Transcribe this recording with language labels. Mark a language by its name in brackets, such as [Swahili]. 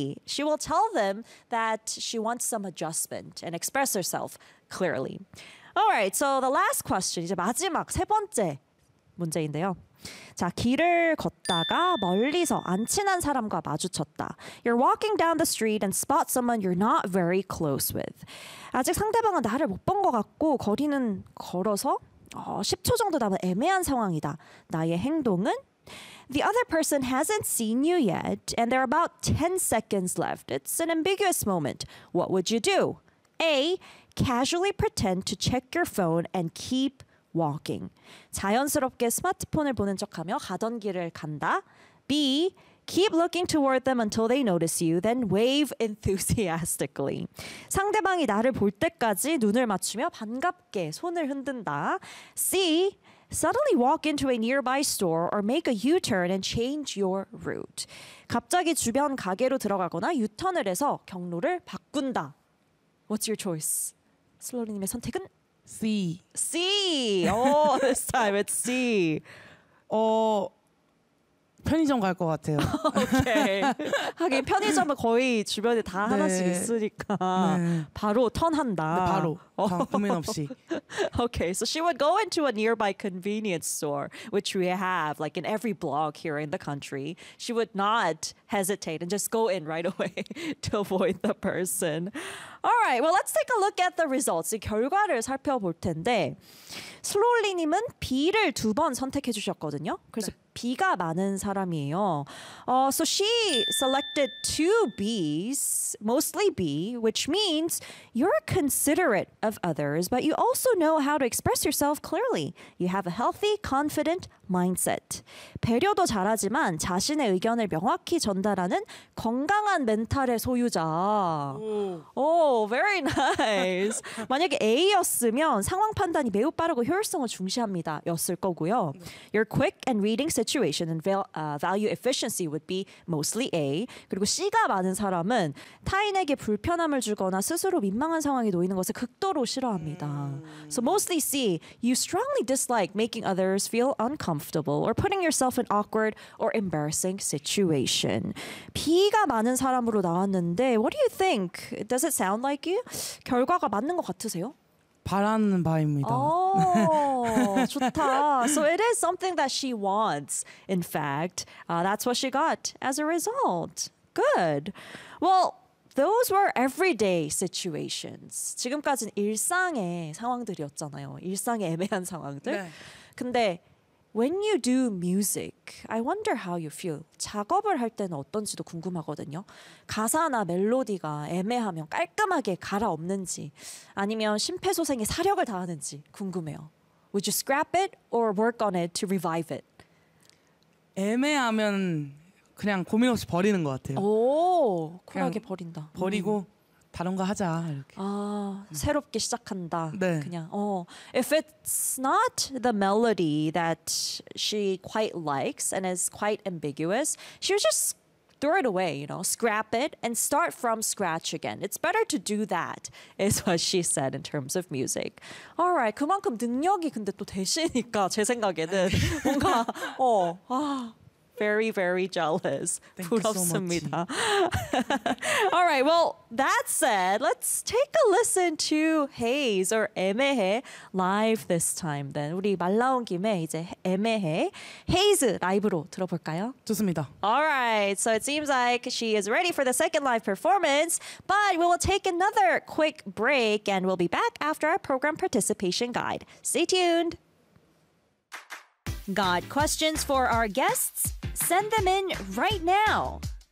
[English] She will tell them that she wants some adjustment and express herself clearly. All right, so the last question, [Korean] 이제 마지막 세 번째 문제인데요. 자, 길을 걷다가 멀리서 안 친한 사람과 마주쳤다. [English] You're walking down the street and spot someone you're not very close with. [Korean] 아직 상대방은 나를 못 본 것 같고 거리는 걸어서 10초 정도 남은 애매한 상황이다. 나의 행동은 [English] The other person hasn't seen you yet, and there are about 10 seconds left. It's an ambiguous moment. What would you do? A. Casually pretend to check your phone and keep walking. [Korean] 자연스럽게 스마트폰을 보는 척하며 가던 길을 간다. [English] B. Keep looking toward them until they notice you, then wave enthusiastically. [Korean] 상대방이 나를 볼 때까지 눈을 맞추며 반갑게 손을 흔든다. [English] C. Suddenly walk into a nearby store or make a U-turn and change your route. [Korean] 갑자기 주변 가게로 들어가거나 U-turn을 해서 경로를 바꾼다. [English] What's your choice? [Korean] 슬로리님의 선택은? [English] C. C! Oh, this time it's C. [Korean] 편의점 갈 것 같아요. 오케이. 하긴 편의점은 거의 주변에 다 네. 하나씩 있으니까 네. 바로 턴한다. 네, 바로. 고민 없이. 오케이. [English] So she would go into a nearby convenience store, which we have like in every block here in the country. She would not hesitate and just go in right away to avoid the person. All right. Well, let's take a look at the results. [Korean] 이 결과를 살펴볼 텐데 슬로리님은 B를 두 번 선택해 주셨거든요. 그래서 네. B가 많은 사람이에요. [English] So she selected two B's, mostly B, which means you're considerate of others, but you also know how to express yourself clearly. You have a healthy, confident mindset. [Korean] 배려도 잘하지만 자신의 의견을 명확히 전달하고 한다라는 건강한 멘탈의 소유자. [English] Oh, very nice. [Korean] 만약에 A였으면 상황 판단이 매우 빠르고 효율성을 중시합니다. 였을 거고요. [English] Your quick and reading situation and value efficiency would be mostly A. [Korean] 그리고 C가 많은 사람은 타인에게 불편함을 주거나 스스로 민망한 상황에 놓이는 것을 극도로 싫어합니다. [English] So mostly C. You strongly dislike making others feel uncomfortable or putting yourself in awkward or embarrassing situation. [Korean] B가 많은 사람으로 나왔는데 [English] what do you think? Does it sound like you? [Korean] 결과가 맞는 것 같으세요? 바라는 바입니다. Oh, 좋다. [English] So it is something that she wants, in fact. That's what she got as a result. Good. Well, those were everyday situations. [Korean] 지금까지는 일상의 상황들이었잖아요. 일상의 애매한 상황들. 네. [English] 근데 when you do music, I wonder how you feel. [Korean] 작업을 할 때는 어떤지도 궁금하거든요. 가사나 멜로디가 애매하면 깔끔하게 갈아엎는지 아니면 심폐소생에 사력을 다하는지 궁금해요. [English] Would you scrap it or work on it to revive it? [Korean] 애매하면 그냥 고민 없이 버리는 것 같아요. 오, 쿨하게 버린다. 버리고 다른 거 하자 이렇게. 아, 새롭게 시작한다. 네. 그냥. [English] If it's not the melody that she quite likes and is quite ambiguous, she would just throw it away, you know, scrap it and start from scratch again. It's better to do that, is what she said in terms of music. [Korean] All right, 그만큼 능력이 근데 또 되시니까 제 생각에는 뭔가 [English] Very, very jealous. Thank [Korean] 부럽습니다. [English] you so much. All right, well, that said, let's take a listen to Haze or 애매해 live this time then. [Korean] 우리 말 나온 김에 이제 애매해 Haze 라이브로 들어볼까요? 좋습니다. [English] All right, so it seems like she is ready for the second live performance, but we will take another quick break and we'll be back after our program participation guide. Stay tuned. Got questions for our guests? Send them in right now.